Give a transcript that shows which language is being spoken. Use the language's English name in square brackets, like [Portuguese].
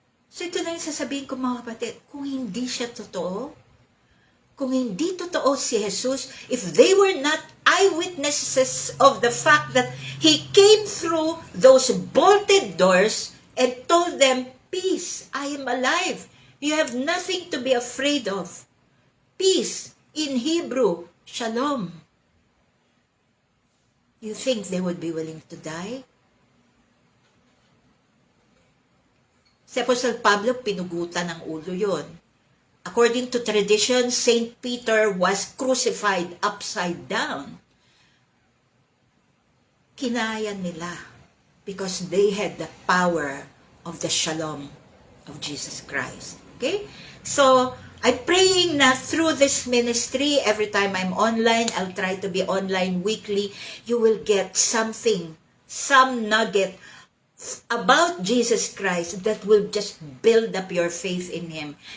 [Filipino] So ito na yung sasabihin ko, mga kapatid, kung hindi siya totoo, kung hindi totoo si Jesus, [English] if they were not eyewitnesses of the fact that He came through those bolted doors and told them, peace, I am alive. You have nothing to be afraid of. Peace, in Hebrew, shalom. You think they would be willing to die? [Filipino] Si Apostle Pablo, pinugutan ng ulo yon. [English] According to tradition, Saint Peter was crucified upside down. [Filipino] Kinaya nila [English] because they had the power of the shalom of Jesus Christ. Okay? So, I'm praying na through this ministry, every time I'm online, I'll try to be online weekly, you will get something, some nugget about Jesus Christ that will just build up your faith in Him.